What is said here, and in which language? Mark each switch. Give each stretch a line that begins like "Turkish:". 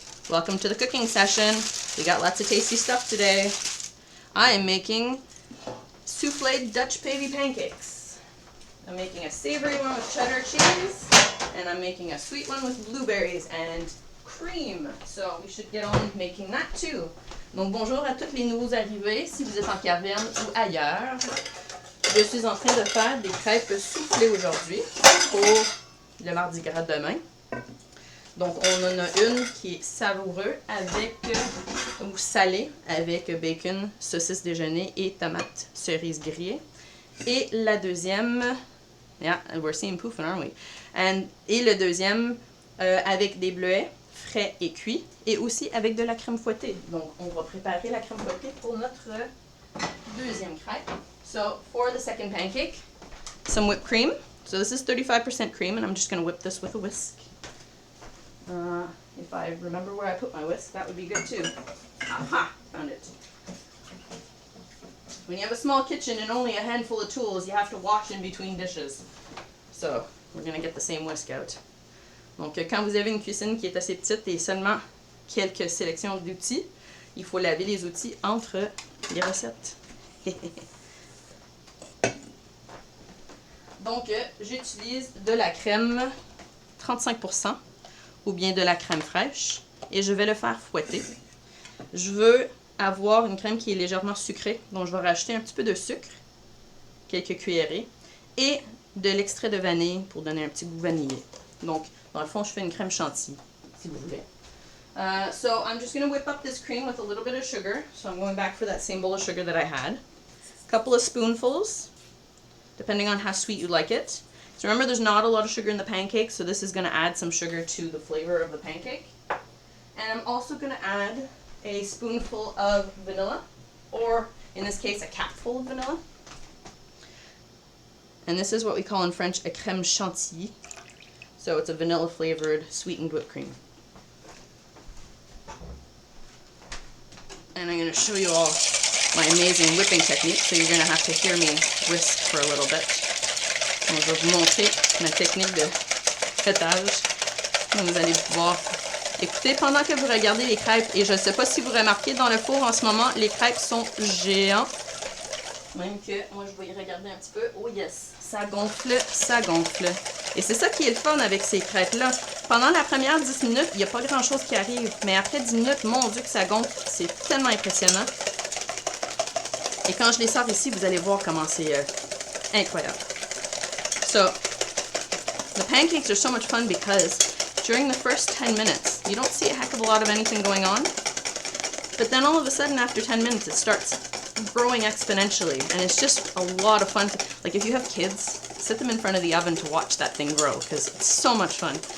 English: Welcome to the cooking session. We got lots of tasty stuff today. I am making soufflé Dutch baby pancakes. I'm making a savory one with cheddar cheese, and I'm making a sweet one with blueberries and cream. So we should get on making that too.
French: Donc bonjour à tous les nouveaux arrivés, si vous êtes en caverne ou ailleurs. Je suis en train de faire des crêpes soufflées aujourd'hui pour le mardi gras demain. Donc on en a une qui est savoureux avec, ou salée avec bacon, saucisse déjeuner et tomates cerises grillées. Et la deuxième,
English: yeah, we're seeing poofing, aren't we?
French: Et le deuxième avec des bleuets frais et cuits et aussi avec de la crème fouettée. Donc on va préparer la crème fouettée pour notre deuxième crêpe.
English: So for the second pancake, some whipped cream. So this is 35% cream, and I'm just going to whip this with a whisk. If I remember where I put my whisk, that would be good too. Aha! Found it. When you have a small kitchen and only a handful of tools, you have to wash in between dishes. So, we're going to get the same whisk out.
French: Donc, quand vous avez une cuisine qui est assez petite et seulement quelques sélections d'outils, il faut laver les outils entre les recettes. Donc, j'utilise de la crème 35% ou bien de la crème fraîche et je vais le faire fouetter. Je veux avoir une crème qui est légèrement sucrée, donc je vais rajouter un petit peu de sucre, quelques cuillerées, et de l'extrait de vanille pour donner un petit goût vanillé. Donc, dans le fond, je fais une crème chantilly, si vous voulez.
English: So, I'm just going to whip up this cream with a little bit of sugar. So, I'm going back for that same bowl of sugar that I had. A couple of spoonfuls, depending on how sweet you like it. So remember, there's not a lot of sugar in the pancake, so this is going to add some sugar to the flavor of the pancake. And I'm also going to add a spoonful of vanilla, or in this case, a capful of vanilla. And this is what we call in French a crème chantilly. So it's a vanilla flavored sweetened whipped cream. And I'm going to show you all my amazing whipping technique, so you're going to have to hear me whisk for a little bit.
French: Donc, je vais vous montrer ma technique de fêtage. Donc, vous allez pouvoir écouter pendant que vous regardez les crêpes. Et je ne sais pas si vous remarquez, dans le four en ce moment, les crêpes sont géants. Même que, moi je vais y regarder un petit peu.
English: Oh yes,
French: ça gonfle, ça gonfle. Et c'est ça qui est le fun avec ces crêpes-là. Pendant la première 10 minutes, il n'y a pas grand-chose qui arrive. Mais après 10 minutes, mon Dieu que ça gonfle. C'est tellement impressionnant. Et quand je les sors ici, vous allez voir comment c'est incroyable.
English: So, the pancakes are so much fun because during the first 10 minutes, you don't see a heck of a lot of anything going on. But then all of a sudden, after 10 minutes, it starts growing exponentially, and it's just a lot of fun. Like if you have kids, sit them in front of the oven to watch that thing grow, because it's so much fun.